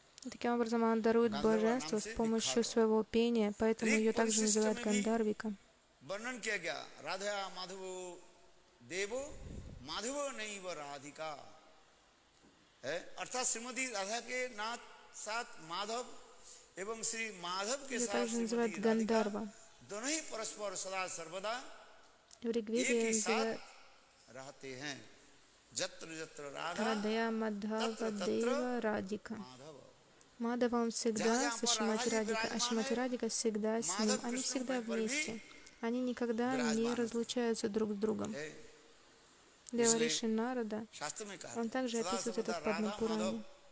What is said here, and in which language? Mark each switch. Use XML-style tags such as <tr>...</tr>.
<ru>Таким образом, она дарует блаженство с помощью своего пения, поэтому ее также называют Гандарвика.</ru> <hi>वर्णन किया गया राधा माधव देवो माधव नहीं व राधिका है अर्थात श्रीमती राधा के नाथ साथ माधव एवं श्री माधव के साथ श्रीमती राधिका दोनों ही परस्पर सदा सर्वदा एक ही साथ रहते हैं जत्र जत्र राधा</hi> <ru>Мадхава Дева Радика. Мадхава он всегда со Шримати Радика, а Шримати Радика всегда с ним. Они всегда вместе. Они никогда не разлучаются друг с другом. Девариши Нарада, он также описывает это в Падма Пуране.</ru>